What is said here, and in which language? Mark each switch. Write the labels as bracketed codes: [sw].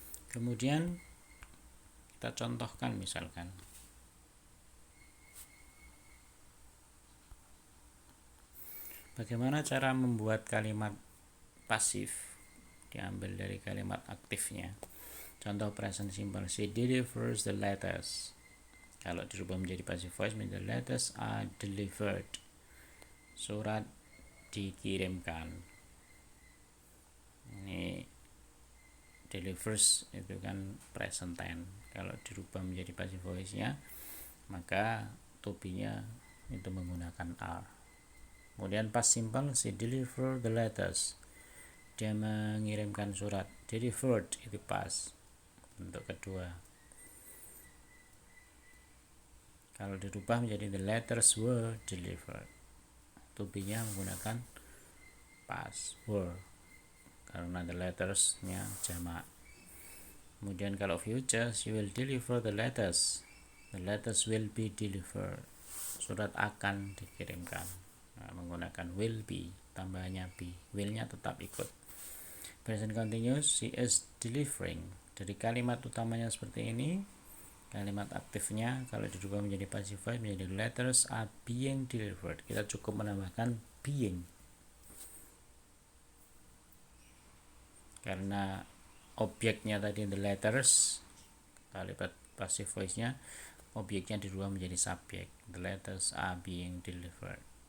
[id] Kemudian kita contohkan misalkan bagaimana cara membuat kalimat pasif diambil dari kalimat aktifnya. [en] Contoh present simple, she delivers the letters. [id] Kalau dirubah menjadi [en] passive voice, the letters are delivered. [id] Surat dikirimkan. Ini delivers itu kan present tense. Kalau dirubah menjadi passive voice nya, maka to be-nya itu menggunakan are. [en] Kemudian past simple, she deliver the letters. [id] Dia mengirimkan surat. Delivered itu past, bentuk kedua. Kalau dirubah menjadi [en] the letters were delivered, [id] to be-nya menggunakan past were karena the letters-nya jamak. Kemudian kalau [en] future, she will deliver the letters will be delivered. [id] Surat akan dikirimkan. Nah, menggunakan will be, tambahannya be, will-nya tetap ikut. [en] Present continuous, she is delivering. [id] Dari kalimat utamanya seperti ini, kalimat aktifnya kalau dirubah menjadi passive voice menjadi [en] letters are being delivered. [id] Kita cukup menambahkan being, karena objeknya tadi the letters, kalimat passive voice nya objeknya dirubah menjadi subjek, [en] the letters are being delivered.